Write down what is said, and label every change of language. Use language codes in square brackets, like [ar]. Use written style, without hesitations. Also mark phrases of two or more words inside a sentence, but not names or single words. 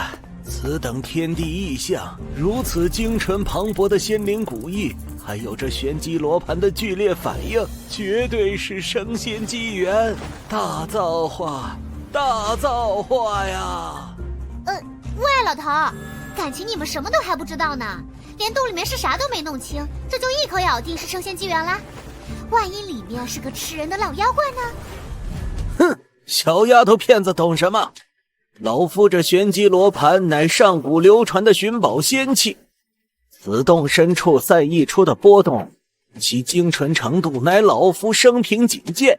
[zh] 此等天地異象，如此精純磅礴的仙靈古意，還有這玄機羅盤的劇烈反應，絕對是升仙機緣，大造化，大造化呀！喂，老頭，感情你們什麼都還不知道呢，連洞裡面是啥都沒弄清，這就一口咬定是升仙機缘啦？萬一裡面是個吃人的老妖怪呢？哼，小丫頭片子懂什麼？老夫这玄机罗盘乃上古流傳的尋寶仙器，此洞深處散溢出的波動，其精純程度乃老夫生平僅見。